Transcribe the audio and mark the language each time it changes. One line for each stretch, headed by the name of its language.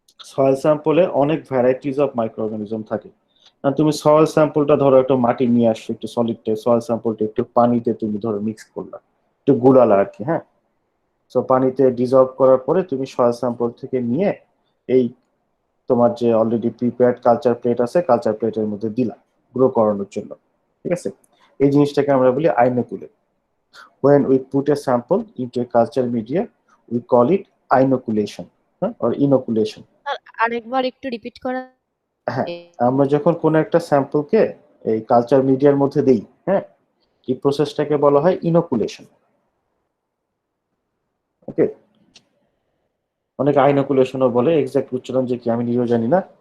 Bangla: Soil স্যাম্পলে অনেক varieties of micro organism থাকে। আর তুমি সয়েল স্যাম্পলটা ধরো একটা মাটি নিয়ে আসছো, একটু সলিড সয়েল স্যাম্পলটা একটু পানিতে তুমি ধরো মিক্স করলা, একটু গুলালা আর কি, হ্যাঁ। সো পানিতে ডিজলভ করার পরে তুমি সয়েল স্যাম্পল থেকে নিয়ে এই তোমার যে অলরেডি প্রিপেয়ার্ড কালচার প্লেট আছে, কালচার প্লেটের মধ্যে দিলা গ্রো করানোর জন্য, ঠিক আছে। এই জিনিসটাকে আমরা বলি আইনোকুলেট।
English: when we put a sample into a culture media we call it inoculation, or inoculation.
Bangla: আরেকবার একটু রিপিট করা। হ্যাঁ, আমরা যখন কোন একটা স্যাম্পলকে এই কালচার মিডিয়ার মধ্যে দেই, হ্যাঁ, এই প্রসেসটাকে বলা হয় ইনোকুলেশন। ওকে, অনেকে আইনোকুলেশনও বলে, এক্সাক্ট উচ্চারণ যে কি আমি নিজেও জানি না।